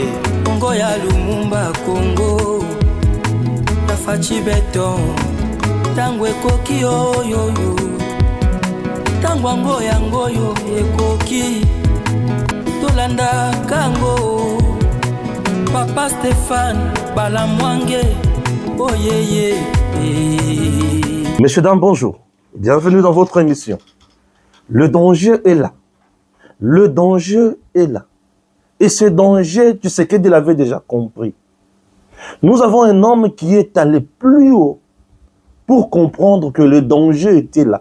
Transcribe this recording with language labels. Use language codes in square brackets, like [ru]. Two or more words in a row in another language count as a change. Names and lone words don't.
[ln] Congo ya Lumumba Congo Tafachi Beton Tango ekoki oyoyo Tango ango yango yo ekoki Tolanda kango Papa Stéphane Balamwange [en] Oh yeah yeah. [fr] Messieurs, dames, bonjour. Bienvenue dans votre émission. Le danger est là. Le danger est là. Et ce danger, tu sais qu'il l'avait déjà compris. Nous avons un homme qui est allé plus haut pour comprendre que le danger était là.